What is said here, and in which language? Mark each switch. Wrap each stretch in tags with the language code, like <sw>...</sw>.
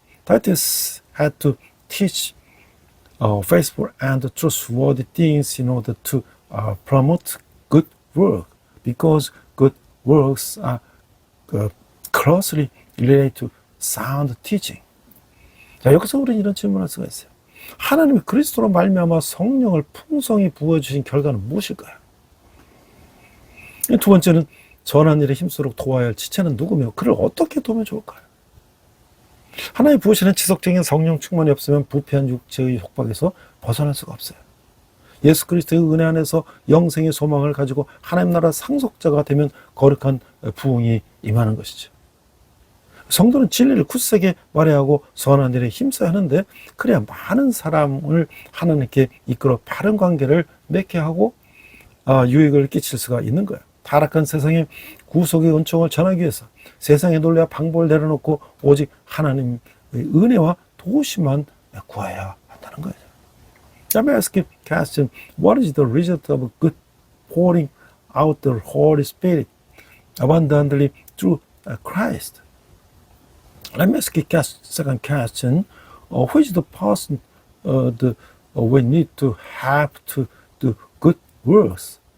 <en>Titus had to teach faithful and trustworthy things in order to promote good work, because good works are closely related to sound teaching.</en> <ko>자, 여기서 우리는 이런 질문을 할 수가 있어요. 하나님이 그리스도로 말미암아 성령을 풍성히 부어주신 결과는 무엇일까요? 두 번째는 선한 일에 힘쓰도록 도와야 할 지체는 누구며 그를 어떻게 도우면 좋을까요? 하나님 부으시는 지속적인 성령 충만이 없으면 부패한 육체의 속박에서 벗어날 수가 없어요. 예수 그리스도의 은혜 안에서 영생의 소망을 가지고 하나님 나라 상속자가 되면 거룩한 부흥이 임하는 것이죠. 성도는 진리를 굳세게 말해야 하고 선한 일에 힘써야 하는데, 그래야 많은 사람을 하나님께 이끌어 바른 관계를 맺게 하고 유익을 끼칠 수가 있는 거예요. 타락한 세상에 구속의 은총을 전하기 위해서 세상의 논리와 방법을 내려놓고 오직 하나님의 은혜와 도우심만 구해야 한다는 거예요.</ko> <en>Let me ask you a question. What is the result of good pouring out the Holy Spirit abundantly through Christ? Let me ask you a second question. Who is the person we need to help to do good works?</en>